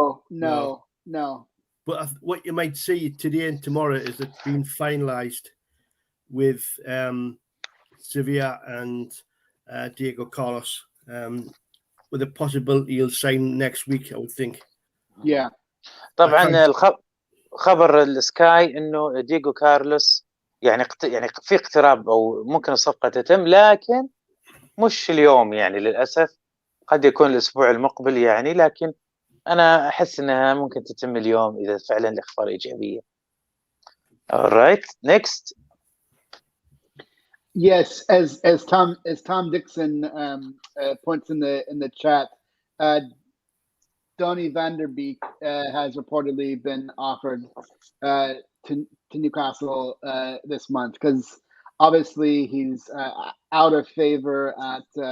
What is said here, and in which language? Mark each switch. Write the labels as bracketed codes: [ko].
[en] No. But what you might see today and tomorrow is it's been finalised with Sevilla and Diego Carlos, with a possibility he'll sign next week, I would think. Yeah. [ar] طبعا خبر السكاي انه دييغو كارلوس يعني في اقتراب او ممكن الصفقه تتم، لكن مش اليوم يعني للاسف. قد يكون الاسبوع المقبل يعني، لكن انا احس انها ممكن تتم اليوم اذا فعلا الاخبار ايجابيه. [en] Alright, next. Yes, as Tom Dixon points in the chat, Donny van der Beek has reportedly been offered to Newcastle this month, because obviously he's out of favor at